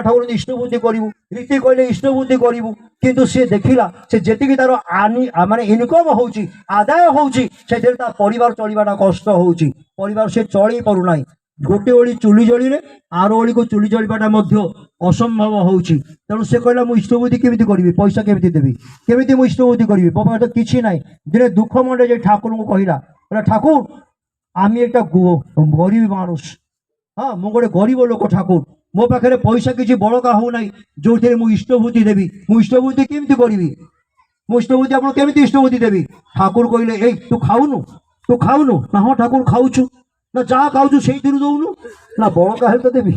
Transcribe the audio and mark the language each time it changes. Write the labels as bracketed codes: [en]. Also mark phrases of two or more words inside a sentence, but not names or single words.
[or] ଠାକୁର ଇଷ୍ଟଭୂତି କରିବୁ, ରୀତି କହିଲେ ଇଷ୍ଟଭୂତି କରିବୁ। କିନ୍ତୁ ସିଏ ଦେଖିଲା, ସେ ଯେତିକି ତାର ମାନେ ଇନକମ୍ ହଉଛି, ଆଦାୟ ହଉଛି, ସେଥିରେ ତା ପରିବାର ଚଳିବାଟା କଷ୍ଟ ହଉଛି। ପରିବାର ସେ ଚଳେଇ ପାରୁନାହିଁ। ଗୋଟେ ଓଳି ଚୁଲି ଜଳିଲେ ଆର ଓଳିକୁ ଚୁଲି ଜଳିବାଟା ମଧ୍ୟ ଅସମ୍ଭବ ହଉଛି। ତେଣୁ ସେ କହିଲା, ମୁଁ ଇଷ୍ଟଭୂତି କେମିତି କରିବି, ପଇସା କେମିତି ଦେବି, କେମିତି ମୁଁ ଇଷ୍ଟଭୂତି କରିବି? ମୋ ପାଖରେ ତ କିଛି ନାହିଁ। ଦିନେ ଦୁଃଖ ମଣ୍ଡେ ଯେ ଠାକୁରଙ୍କୁ କହିଲା, ଠାকুর [bn] আমি একটা গরিব মানুষ, হ্যাঁ [or] ମୁଁ ଗୋଟେ ଗରିବ ଲୋକ ଠାକୁର, ମୋ ପାଖରେ ପଇସା କିଛି ବଳକା ହଉନାହିଁ ଯୋଉଥିରେ ମୁଁ ଇଷ୍ଟଭୂତି ଦେବି। ମୁଁ ଇଷ୍ଟଭୂତି କେମିତି କରିବି? ମୁଁ ଇଷ୍ଟଭୂତି ଆପଣ କେମିତି ଇଷ୍ଟଭୂତି ଦେବି? ଠାକୁର କହିଲେ, ଏଇ ତୁ ଖାଉନୁ, ତୁ ଖାଉନୁ? ନା ହଁ ଠାକୁର ଖାଉଛୁ। ନା ଯାହା ଖାଉଛୁ ସେଇଥିରୁ ଦଉନୁ। ନା ବଳକା ହେଲେ ତ ଦେବି।